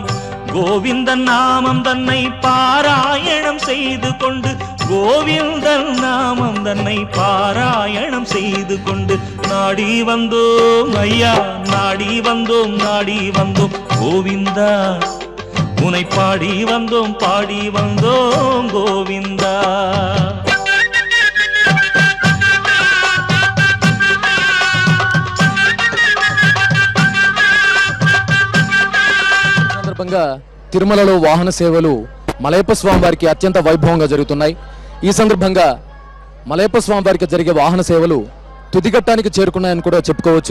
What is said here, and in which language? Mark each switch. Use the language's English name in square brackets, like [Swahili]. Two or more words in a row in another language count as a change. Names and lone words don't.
[Tamil] கோவிந்தன் நாமம் தன்னை பாராயணம் செய்து கொண்டு, கோவிந்தன் நாமம் தன்னை பாராயணம் செய்து கொண்டு, நாடி வந்தோம் ஐயா, நாடி வந்தோம், நாடி வந்தோம் கோவிந்தா, உனை பாடி வந்தோம், பாடி வந்தோம் கோவிந்தா. [Telugu] సందర్భంగా తిరుమలలో వాహన సేవలు మలయప్ప స్వామి వారికి అత్యంత వైభవంగా జరుగుతున్నాయి. ఈ సందర్భంగా మలయప్ప స్వామి వారికి జరిగే వాహన సేవలు తుదిఘట్టానికి చేరుకున్నాయని కూడా చెప్పుకోవచ్చు.